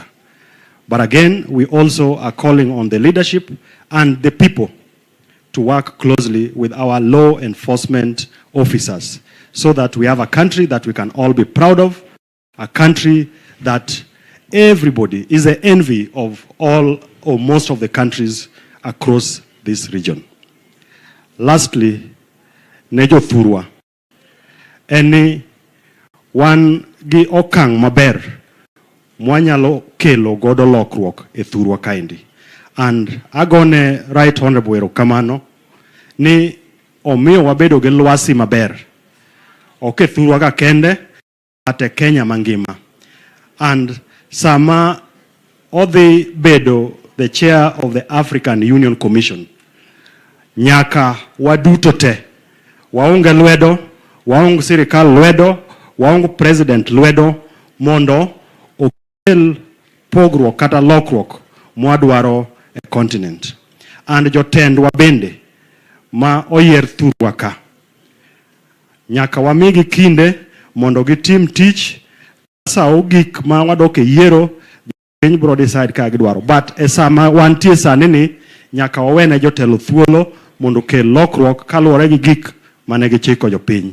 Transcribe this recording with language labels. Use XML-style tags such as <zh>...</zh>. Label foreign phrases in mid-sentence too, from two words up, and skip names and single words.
<en>But again, we also are calling on the leadership and the people to work closely with our law enforcement officers so that we have a country that we can all be proud of, a country that everybody is the envy of all or most of the countries across this region.</en> <luo>Lastly, Nejo Thurwa, eni wan gi okang maber mwanyalo kelo godo lokruok e Thurwa kaendi. And agone</luo> <en>Right Honorable</en> <luo>erokamano ni omiyo wabedo gi lwasi maber. Ok e Thurwa ka kende, ate Kenya mangima. And sama odhi bedo</luo> <en>the chair of the African Union Commission,</en> <luo>nyaka waduto te waunge lwedo, waunge sirikal lwedo, waunge president lwedo mondo okel pogruok kata lokruok mwadwaro e continent. And jotendwa bende ma oyier Thurwa ka, nyaka wamigi kinde mondo gitim tich sa ogik ma wadoke yiero piny bro decide ka gidwaro. But e sama wantie sani ni nyaka wawene jotelo thuolo mondo kel lokruok kaluwore gi gik mane gichiko jopiny.</luo>